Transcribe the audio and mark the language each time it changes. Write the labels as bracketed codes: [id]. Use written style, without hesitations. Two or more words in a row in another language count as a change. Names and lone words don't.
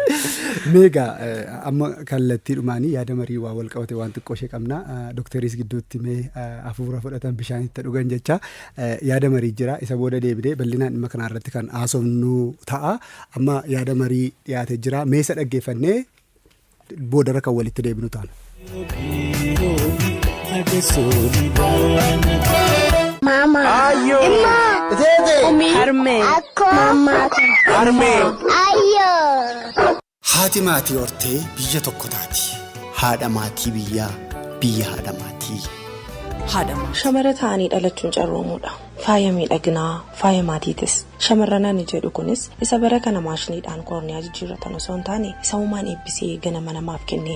[om] Meegaa amma kallattiidhumaanii yaada marii waa wal qabate waan xiqqoo ishee qabna. Dookteriis gidduutti mee hafuura fudhatan bishaanitti dhugan jecha yaada marii jira. Isa booda deebinee bal'inaan dhimma kanaa irratti kan haasofnu ta'a. Amma yaada marii dhiyaatee jira. Meesa dhaggeeffannee boodarra kan walitti deebinu taana. Mama. Ayo. Umi. Harme. Ako. Mama. Harme. Ayo. Haati maatii hortee biyya tokko taati. Haadha maatii biyyaa biyya haadha maatii. Shamara ta'anii dhalachuun carroomuudha. Faaya miidhaginaa, faaya maatiitis. Shamarran ani jedhu kunis isa bara kana maashiniidhaan korniyaa jijjiirratan osoo hin taane isa uumaan eebbisee ganama namaaf kenneen.